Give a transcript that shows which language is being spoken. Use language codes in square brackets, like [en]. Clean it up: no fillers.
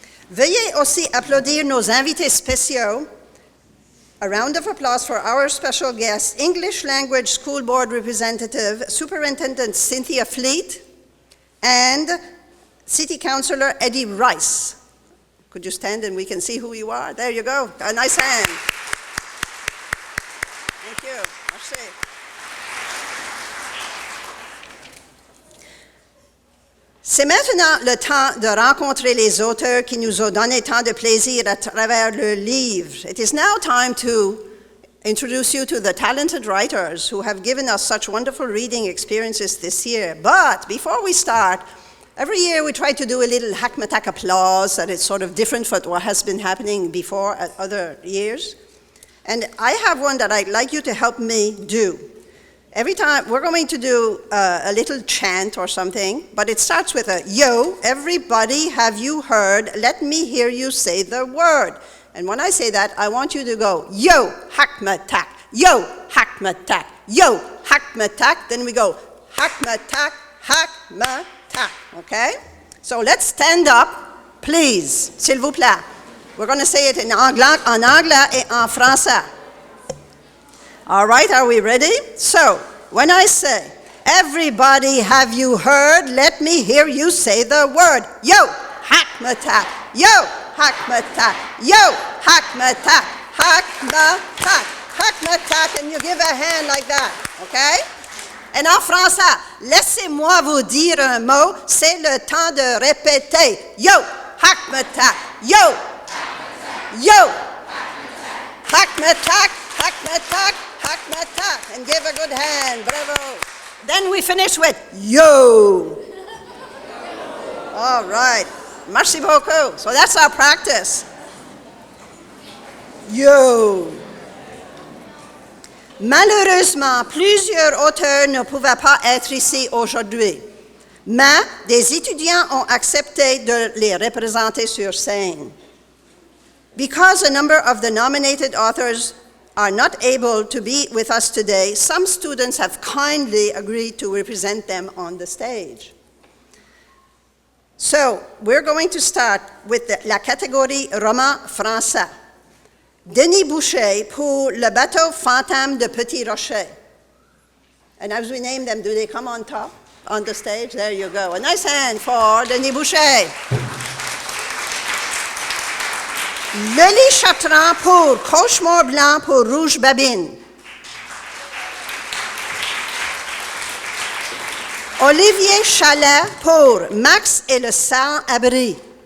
[fr] Veuillez aussi applaudir nos invités spéciaux. [en] A round of applause for our special guest, English Language School Board Representative, Superintendent Cynthia Fleet, and City Councillor Eddie Rice. Could you stand and we can see who you are? There you go. A nice hand. Thank you. [fr] Merci. C'est maintenant le temps de rencontrer les auteurs qui nous ont donné tant de plaisir à travers leurs livres. [en] It is now time to introduce you to the talented writers who have given us such wonderful reading experiences this year. But before we start, every year we try to do a little Hackmatack applause that is sort of different from what has been happening before at other years. And I have one that I'd like you to help me do. Every time, we're going to do a little chant or something, but it starts with a, yo, everybody, have you heard? Let me hear you say the word. And when I say that, I want you to go, yo, Hackmatack, yo, Hackmatack, yo, Hackmatack. Then we go, Hackmatack, Hackmatack, okay? So let's stand up, please, [fr] s'il vous plaît. [en] We're going to say it in anglais [fr] et en français. [en] All right, are we ready? So, when I say, everybody, have you heard? Let me hear you say the word. Yo, Hackmatack, yo, Hackmatack, yo, Hackmatack, Hackmatack. Hackmatack, and you give a hand like that, okay? [fr] Et en français, laissez-moi vous dire un mot, c'est le temps de répéter. [en] Yo, Hackmatack, yo, yo, Hackmatack, Hackmatack, Hackmatack, and give a good hand, bravo. Then we finish with yo. All right, [fr] merci beaucoup. [en] So that's our practice. Yo. [fr] Malheureusement, plusieurs auteurs ne pouvaient pas être ici aujourd'hui, mais des étudiants ont accepté de les représenter sur scène. [en] Because a number of the nominated authors are not able to be with us today, some students have kindly agreed to represent them on the stage. So, we're going to start with [fr] la catégorie roman français. Denis Boucher pour le bateau fantôme de Petit Rocher. [en] And as we name them, do they come on top, on the stage? There you go. A nice hand for Denis Boucher. [fr] Lely Chatran pour Cauchemar Blanc pour Rouge Babine. Olivier Chalet pour Max et le sans-abri.